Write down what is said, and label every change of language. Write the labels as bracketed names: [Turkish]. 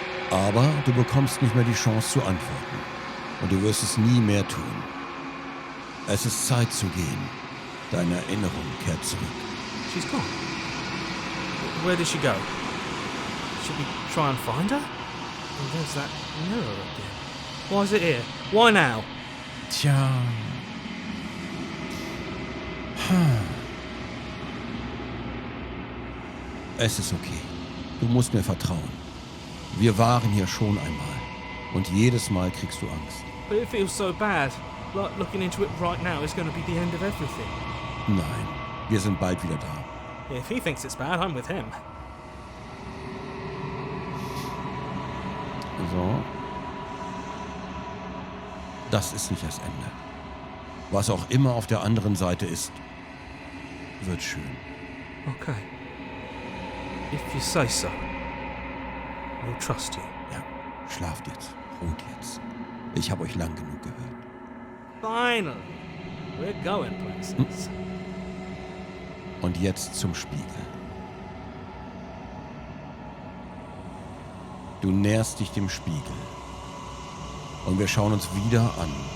[German] Aber du bekommst nicht mehr die Chance zu antworten. Und du wirst es nie mehr tun. Es ist Zeit zu gehen. Deine Erinnerung kehrt zurück. [English] She's gone. Where did she go? Should we try and find her? Oh, there's that mirror again. Why is it here? Why now? [German] Tja. Es ist okay. Du musst mir vertrauen. Wir waren hier schon einmal. Und jedes Mal kriegst du Angst. [English] But it feels so bad. Like looking into it right now is going to be the end of everything. [German] Nein, wir sind bald wieder da. [English] If he thinks it's bad, I'm with him. So. [German] Das ist nicht das Ende. Was auch immer auf der anderen Seite ist, wird schön. Okay. [English] If you say so, we'll trust you. [German] Ja, schlaft jetzt. Ruht jetzt. Ich habe euch lang genug gehört. [English] Finally. We're going places. [German] Und jetzt zum Spiegel. Du näherst dich dem Spiegel. Und wir schauen uns wieder an.